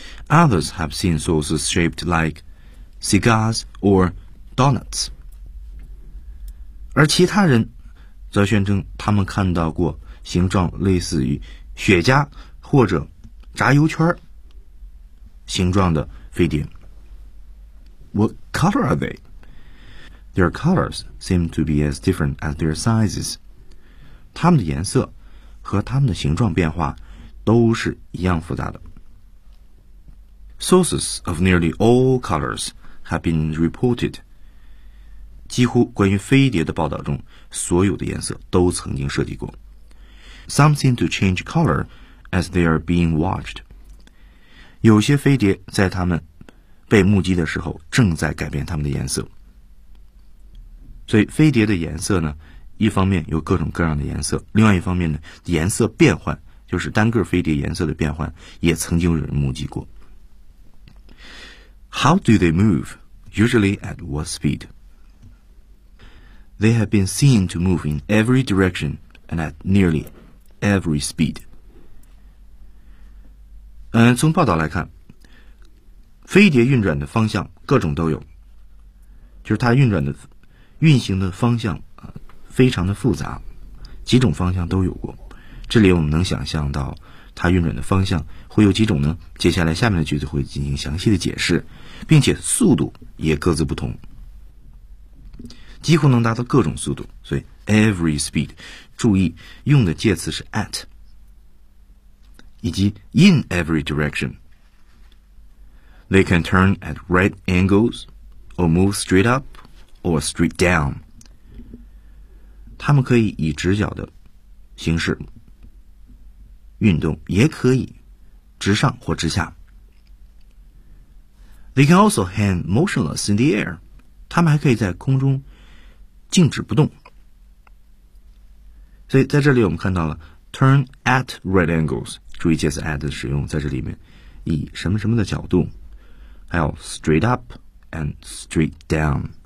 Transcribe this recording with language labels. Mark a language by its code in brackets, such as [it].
[en] Others have seen saucers shaped like cigars or donuts. [zh] 而其他人则宣称他们看到过形状类似于雪茄或者炸油圈形状的飞碟。 [en] What color are they? Their colors seem to be as different as their sizes. [zh] 他们的颜色和他们的形状变化都是一样复杂的。 [en] Sources of nearly all colors have been reported. [zh] 几乎关于飞碟的报道中，所有的颜色都曾经涉及过。 [en] Some seem to change color as they are being watched. [zh] 有些飞碟在他们被目击的时候正在改变他们的颜色。所以飞碟的颜色呢，一方面有各种各样的颜色，另外一方面呢，颜色变换，就是单个飞碟颜色的变换，也曾经有人目击过。 [en] How do they move? Usually at what speed? They have been seen to move in every direction and at nearly every speed. [zh] 从报道来看，飞碟运转的方向各种都有，就是它运行的方向非常的复杂，几种方向都有过。这里我们能想象到它运转的方向会有几种呢？接下来下面的句子会进行详细的解释，并且速度也各自不同。几乎能达到各种速度，所以 [en] every speed [zh] 注意用的介词是 at 以及 [en] in every direction They can turn at right angles or move straight up or straight down [zh] 他们可以以直角的形式运动，也可以直上或直下。 [en] They can also hang motionless in the air [zh] 他们还可以在空中静止不动。所以在这里我们看到了 [en] turn at right angles， [zh] 注意介词 at 的使用，在这里面以什么什么的角度，还有 [en] straight up and straight down，